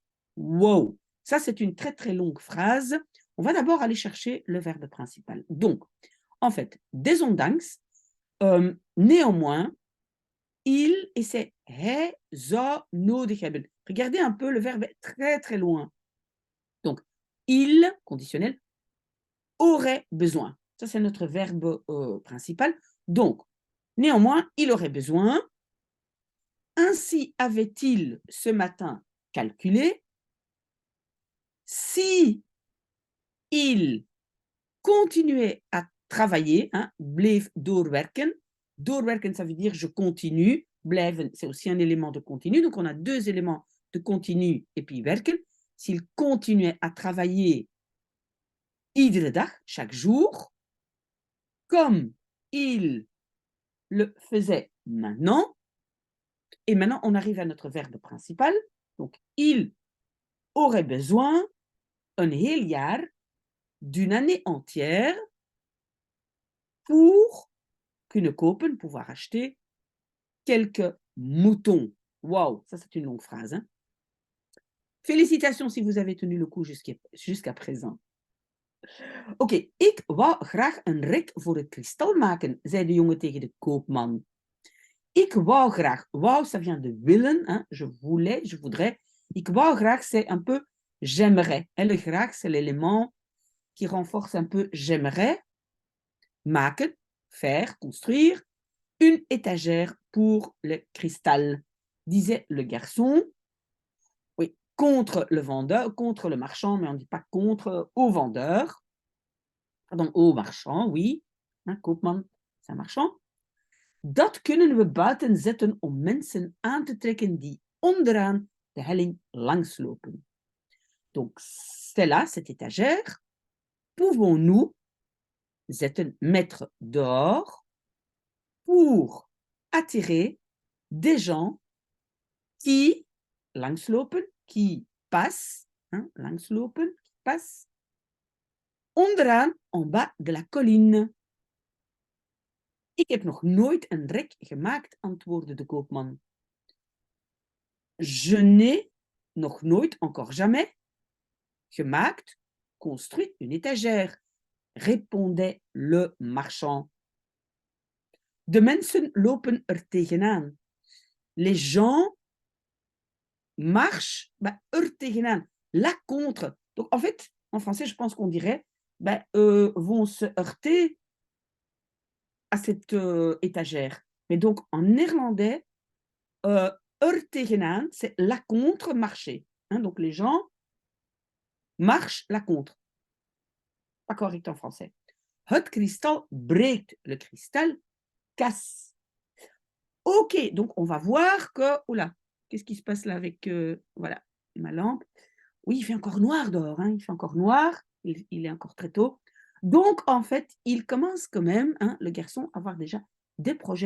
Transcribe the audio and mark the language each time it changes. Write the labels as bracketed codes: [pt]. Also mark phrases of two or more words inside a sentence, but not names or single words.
[fr] Wow! Ça, c'est une très très longue phrase. On va d'abord aller chercher le verbe principal. Donc, en fait, desondanks, néanmoins, il, et c'est [nl] hij zou nodig hebben. [fr] Regardez un peu, le verbe est très très loin. Donc, il, conditionnel, aurait besoin. Ça, c'est notre verbe principal. Donc, néanmoins, il aurait besoin. Ainsi avait-il ce matin calculé. Si il continuait à travailler, hein, [nl] bleef doorwerken. Doorwerken, [fr] ça veut dire je continue. Blijven, c'est aussi un élément de continu. Donc, on a deux éléments de continu et puis werken. S'il continuait à travailler [nl] iedere dag, [fr] chaque jour, comme il le faisait maintenant, et maintenant, on arrive à notre verbe principal. Donc, il aurait besoin [nl] een heel jaar, [fr] d'une année entière, pour [nl] kunnen kopen, [fr] pouvoir acheter quelques moutons. Waouh, ça c'est une longue phrase. Hein? Félicitations si vous avez tenu le coup jusqu'à présent. [nl] Oké, ik wou graag een rek voor het kristal maken, zei de jongen tegen de koopman. Ik wou graag. Wou, [fr] ça vient de willen. Hein? Je voulais, je voudrais. [nl] Ik wou graag, [fr] c'est un peu j'aimerais. Et le graag, c'est l'élément qui renforce un peu j'aimerais. Maken, faire, construire. une étagère pour le cristal, disait le garçon. Oui, contre le vendeur, contre le marchand, mais on ne dit pas contre au vendeur. Pardon, au marchand, oui. Koopman, c'est un marchand. [nl] Dat kunnen we buiten zetten om mensen aan te trekken die onderaan de helling langslopen. [fr] Donc, celle-là, cette étagère, pouvons-nous zetten, mettre dehors pour attirer des gens qui langslopen, qui passent, langslopen, qui passent, onderaan, en bas de la colline. [nl] Ik heb nog nooit een rek gemaakt, antwoordde de koopman. [fr] Je n'ai [nl] nog nooit, [fr] encore jamais, gemaakt, construit une étagère, répondait le marchand. [nl] De mensen lopen er tegenaan. [fr] Les gens marchent [nl] er tegenaan, [fr] là contre. Donc en fait, en français, je pense qu'on dirait vont se heurter à cette étagère. Mais donc en néerlandais, [nl] er tegenaan, [fr] c'est là contre marcher. Donc les gens marchent là contre. Pas correct en français. [nl] Het kristal breekt, [fr] le cristal casse. Ok, donc on va voir que... Oula, qu'est-ce qui se passe là avec voilà, ma lampe? Oui, il fait encore noir dehors, il fait encore noir, il est encore très tôt. Donc, en fait, il commence quand même, le garçon, à avoir déjà des projets.